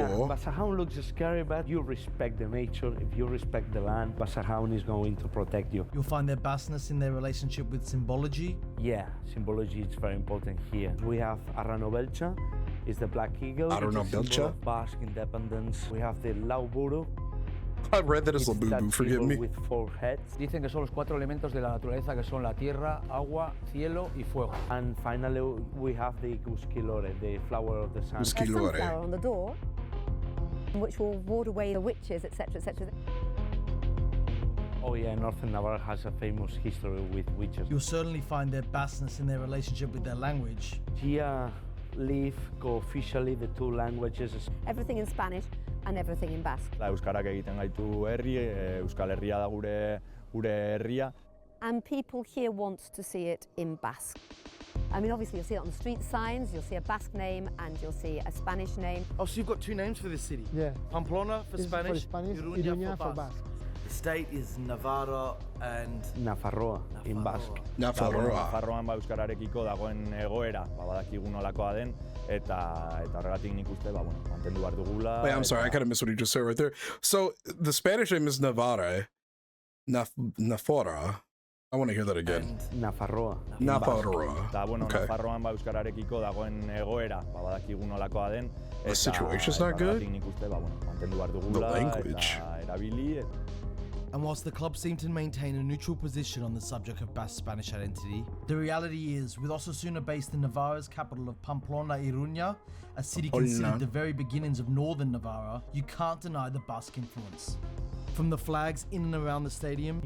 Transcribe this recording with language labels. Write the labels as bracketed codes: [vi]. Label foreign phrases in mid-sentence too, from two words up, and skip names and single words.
[en] Yeah, Basarhaun looks scary, but you respect the nature. If you respect the land, Basarhaun is going to protect you. You'll find their Basqueness in their relationship with Symbology. Yeah, Symbology is very important here. We have Arranobelcha, is the black eagle. It's a symbol of Basque independence. We have the Lauburu. I read that as Labubu, forgive me. With 4 heads. [es] Dicen que son los 4 elementos de la naturaleza, que son la tierra, agua, cielo y fuego. [en] And finally, we have the Gusquilore, the flower of the sun. A sunflower on the door, which will ward away the witches, etc., etc. Oh yeah, Northern Navarre has a famous history with witches. You'll certainly find their Basqueness in their relationship with their language. Here live co-officially the 2 languages. Everything in Spanish and everything in Basque. [eu] Euskarak egiten gaitu herri, Euskal Herria da gure herria. [en] And people here want to see it in Basque. I mean, obviously you'll see it on the street signs, you'll see a Basque name and you'll see a Spanish name. Oh, so you've got 2 names for this city? Yeah. Pamplona for Spanish, Iruña for Basque. The state is Navarre and Nafarroa in Basque. [eu] Nafarroan euskararekiko dagoen egoera, badakigu nolakoa den eta horregatik nik uste mantendu behar dugula. [en] Wait, I'm sorry, I kind of missed what you just said right there. So the Spanish name is Navarre, Nafora. I want to hear that again. Nafarroa. [eu] Eta Nafarroan euskararekiko dagoen egoera, badakigu nolakoa den. [en] The situation's not good. [eu] Nik uste mantendu behar dugula eta erabili. [en] And whilst the club seem to maintain a neutral position on the subject of Basque Spanish identity, the reality is, with Osasuna based in Navarre's capital of Pamplona, Iruña, a city considered the very beginnings of northern Navarre, you can't deny the Basque influence. From the flags in and around the stadium,